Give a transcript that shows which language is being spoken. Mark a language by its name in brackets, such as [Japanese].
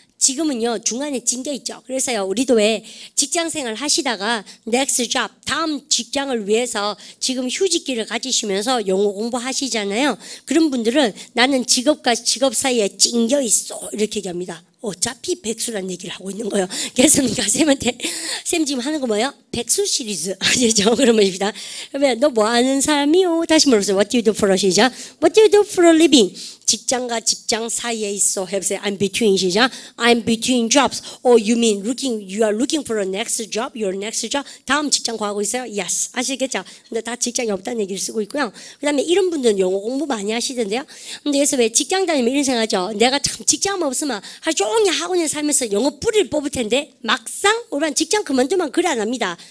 [Korean] 지금은요 중간에 찡겨 있죠. 그래서요 우리도 왜 직장생활 하시다가 next job 다음 직장을 위해서 지금 휴직기를 가지시면서 영어 공부하시잖아요. 그런 분들은 나는 직업과 직업 사이에 찡겨 있어 이렇게 얘기합니다. 어차피 백수란 얘기를 하고 있는 거예요. 그래서 쌤한테 쌤 지금 하는 거 뭐예요? 백수 시리즈 아시죠? 그러면 입니다. 그러면 너 뭐 하는 사람이요? 다시 물어보세요. [English] What do you do for a 시작? What do you do for a living? [Korean] 직장과 직장 사이에 있어. 해보세요. [English] I'm between 시작. I'm between jobs. Oh, you mean you are looking for a next job? Your next job? [Korean] 다음 직장 구하고 있어요? Yes. 아시겠죠? 근데 다 직장이 없다는 얘기를 쓰고 있고요. 그 다음에 이런 분들은 영어 공부 많이 하시던데요. 근데 그래서 왜 직장 다니면 이런 생각하죠? 내가 참 직장만 없으면 하루 종일 학원에 살면서 영어 뿌리를 뽑을 텐데 막상 우리는 직장 그만두면 그래 안 합니다.